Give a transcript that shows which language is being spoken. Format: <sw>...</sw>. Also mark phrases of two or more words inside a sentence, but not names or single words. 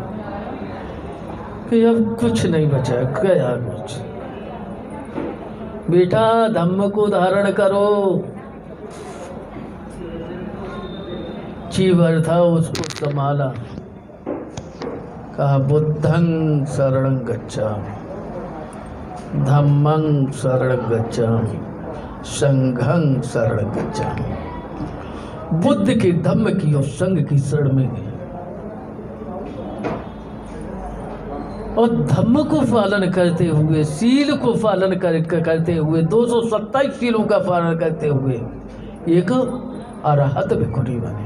<hi>कि अब कुछ नहीं बचा, गया कुछ। बेटा धम्म को धारण करो। चीवर था उसको संभाला, कहा</hi> <pi>बुद्धं शरणं गच्छामि, धम्मं शरणं गच्छामि, संघं शरणं गच्छामि।</pi> <hi>बुद्ध के धम्म की और संघ की शरण में गए और धम्म को पालन करते हुए, सील को पालन करते हुए, 227 सीलों का पालन करते हुए एक अरहत भिक्षुणी बने।</hi>